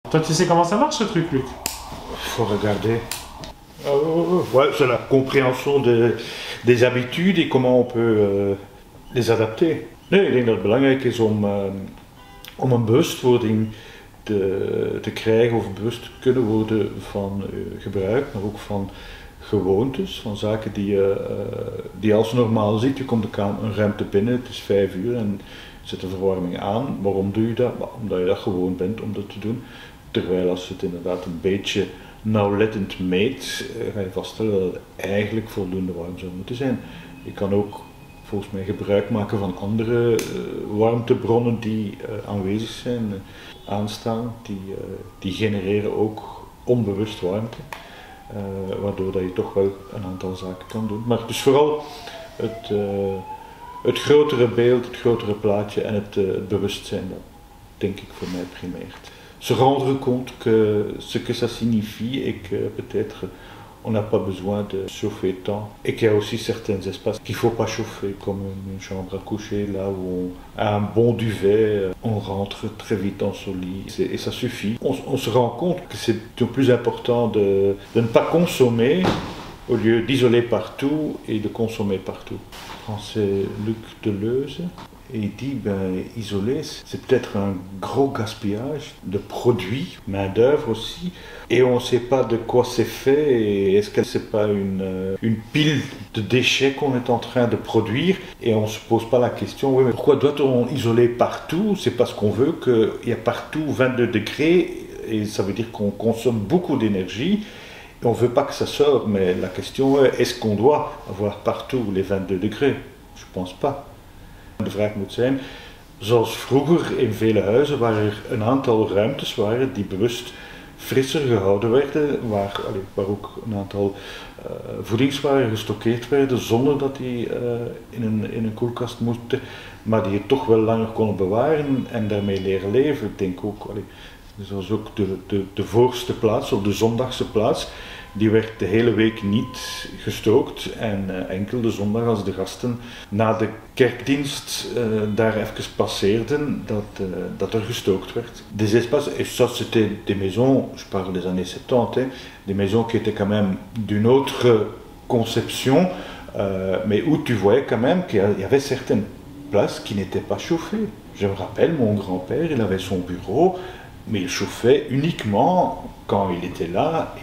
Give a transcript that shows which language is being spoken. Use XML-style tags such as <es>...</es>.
<fr>Toi, tu sais comment ça marche ce truc, Luc? Faut regarder. Ouais, c'est la compréhension des habitudes et comment on peut les adapter.</fr> <nl>Nee, ik denk dat het belangrijk is om een bewustwording te krijgen of bewust te kunnen worden van gebruik, maar ook van gewoontes, van zaken die je als normaal ziet. Je komt een ruimte binnen, het is 5 uur en je zet de verwarming aan. Waarom doe je dat? Omdat je dat gewoon bent om dat te doen. Terwijl als je het inderdaad een beetje nauwlettend meet, ga je vaststellen dat het eigenlijk voldoende warm zou moeten zijn. Je kan ook volgens mij gebruik maken van andere warmtebronnen die aanwezig zijn, aanstaan, die genereren ook onbewust warmte. Waardoor dat je toch wel een aantal zaken kan doen. Maar dus vooral het grotere beeld, het grotere plaatje en het bewustzijn, dat denk ik voor mij primeert.</nl> <fr>Se rendre compte que ce que ça signifie et que peut-être on n'a pas besoin de chauffer tant et qu'il y a aussi certains espaces qu'il ne faut pas chauffer comme une chambre à coucher là où on a un bon duvet, on rentre très vite dans son lit et ça suffit. On se rend compte que c'est plus important de ne pas consommer au lieu d'isoler partout et de consommer partout. C'est Luc Deleuze. Et il dit, isoler, c'est peut-être un gros gaspillage de produits, main-d'œuvre aussi, et on ne sait pas de quoi c'est fait, et est-ce que c'est pas une pile de déchets qu'on est en train de produire, et on ne se pose pas la question, oui, mais pourquoi doit-on isoler partout? C'est parce qu'on veut qu'il y a partout 22 degrés, et ça veut dire qu'on consomme beaucoup d'énergie, et on ne veut pas que ça sorte, mais la question est, est-ce qu'on doit avoir partout les 22 degrés? Je ne pense pas.</fr> <nl>De vraag moet zijn, zoals vroeger in vele huizen waar er een aantal ruimtes waren die bewust frisser gehouden werden, waar ook een aantal voedingswaren gestockeerd werden zonder dat die in een koelkast moesten, maar die je toch wel langer konden bewaren en daarmee leren leven. Ik denk ook, zoals ook de voorste plaats of de zondagse plaats, die werd de hele week niet gestookt en enkel de zondag als de gasten na de kerkdienst daar even passeerden, dat er gestookt werd.</nl> <fr>Des espaces, et ça c'était des maisons, je parle des années 70, des maisons qui étaient quand même d'une autre conception, mais où tu voyais quand même qu'il y avait certaines places qui n'étaient pas chauffées. Je me rappelle, mon grand-père, il avait son bureau, mais il chauffait uniquement quand il était là.</fr>